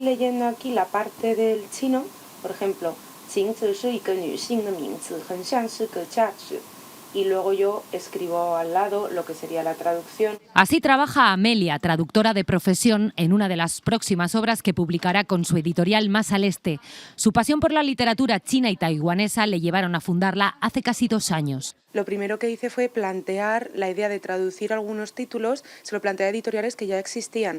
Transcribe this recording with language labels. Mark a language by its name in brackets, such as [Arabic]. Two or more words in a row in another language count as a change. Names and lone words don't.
[Spanish] Leyendo aquí la parte del chino, por ejemplo, [Chinese] 晴子是一个女性的名字，很像是个价值。 [Spanish] Y luego yo escribo al lado lo que sería la traducción. Así trabaja Amelia, traductora de profesión, en una de las próximas obras que publicará con su editorial Más al Este. Su pasión por la literatura china y taiwanesa le llevaron a fundarla hace casi 2 años. Lo primero que hice fue plantear la idea de traducir algunos títulos, se lo planteé a editoriales que ya existían.